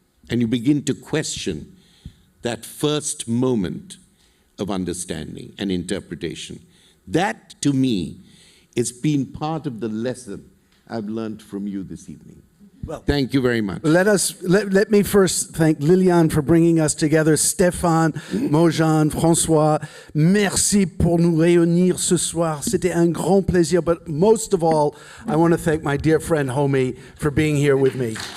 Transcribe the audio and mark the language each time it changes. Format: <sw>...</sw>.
<en>And you begin to question that first moment of understanding and interpretation. That, to me, has been part of the lesson I've learned from you this evening. Well, thank you very much. Let me first thank Liliane for bringing us together.</en> <fr>Stéphane, Mojan, François, merci pour nous réunir ce soir. C'était un grand plaisir.</fr> <en>But most of all, I want to thank my dear friend Homi for being here with me.</en>